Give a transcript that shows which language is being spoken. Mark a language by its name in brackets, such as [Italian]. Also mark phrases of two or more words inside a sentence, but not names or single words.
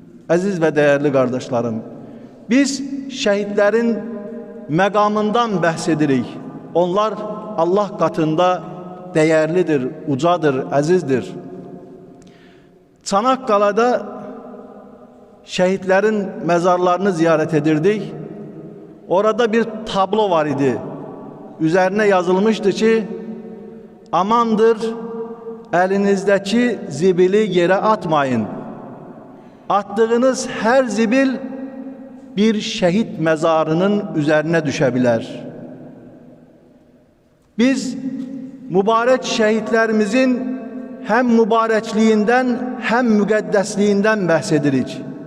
[Azerbaijani] Əziz və dəyərli qardaşlarım, biz şəhidlərin məqamından bəhs edirik. Onlar Allah qatında dəyərlidir, ucadır, əzizdir. Çanaqqalada şəhidlərin məzarlarını ziyarət edirdik. Orada bir tablo var idi. [Turkish] Üzerine yazılmıştı ki, amandır, elinizdeki zibili yere atmayın. Attığınız her zibil bir şehit mezarının üzerine düşebilir. Biz mübarek şehitlerimizin hem mübarekliğinden hem müqəddəsliğinden bahsedirik.